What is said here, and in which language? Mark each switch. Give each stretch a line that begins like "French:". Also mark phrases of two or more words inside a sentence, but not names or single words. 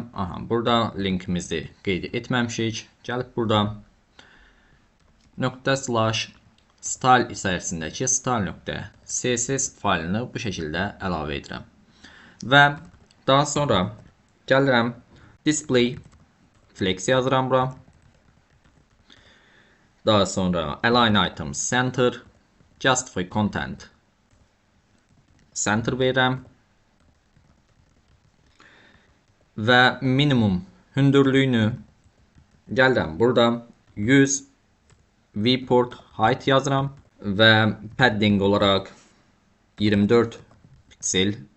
Azerbaijani: Aha, burada linkimizi qeyd etməmişik. Gəlib burada /style içərisindəki style.css faylını bu şəkildə əlavə edirəm. Və daha sonra gəlirəm
English: display flex
Azerbaijani: yazıram bura. Daha sonra
English: align items center, justify content center
Azerbaijani: verirəm. Və minimum hündürlüyünü gəlirəm burada 100
English: viewport height
Azerbaijani: yazıram və padding olaraq 24 piksel.